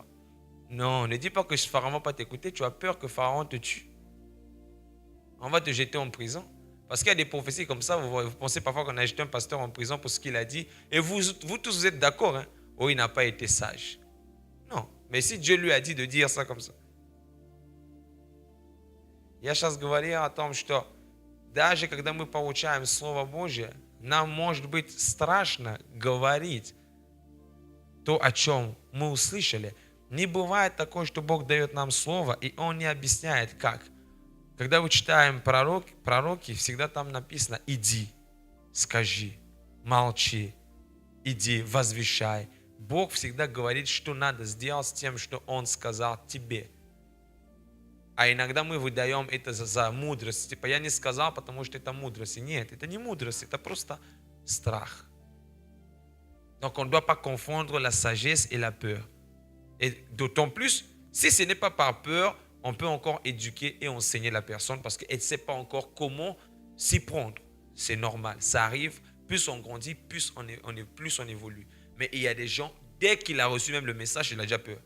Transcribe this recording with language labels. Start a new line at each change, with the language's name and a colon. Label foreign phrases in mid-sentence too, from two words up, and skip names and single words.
French: Non, ne dis pas que Pharaon ne va pas t'écouter. Tu as peur que Pharaon te tue. On va te jeter en prison. Parce qu'il y a des prophéties comme ça. Vous pensez parfois qu'on a jeté un pasteur en prison pour ce qu'il a dit. Et vous tous, vous êtes d'accord. Hein? Oh, il n'a pas été sage. Non. Mais si Dieu lui a dit de dire ça comme ça.
Russian: Я сейчас говорил о том, что даже когда мы получаем Слово Божье, нам может быть страшно говорить то, о чем мы услышали. Не бывает такое, что Бог дает нам Слово, и Он не объясняет, как. Когда мы читаем пророки, всегда там написано «иди», «скажи», «молчи», «иди», «возвещай». Бог всегда говорит, что надо сделать с тем, что Он сказал тебе. А иногда мы выдаем это за мудрость. Типа я не сказал, потому что это мудрость. И нет, это не мудрость, это просто страх.
French: Donc on ne doit pas confondre la sagesse et la peur. Et d'autant plus, si ce n'est pas par peur, on peut encore éduquer et enseigner la personne parce qu'elle ne sait pas encore comment s'y prendre. C'est normal, ça arrive. Plus on grandit, plus on évolue. Mais il y a des gens, dès qu'il a reçu même le message, il a déjà peur.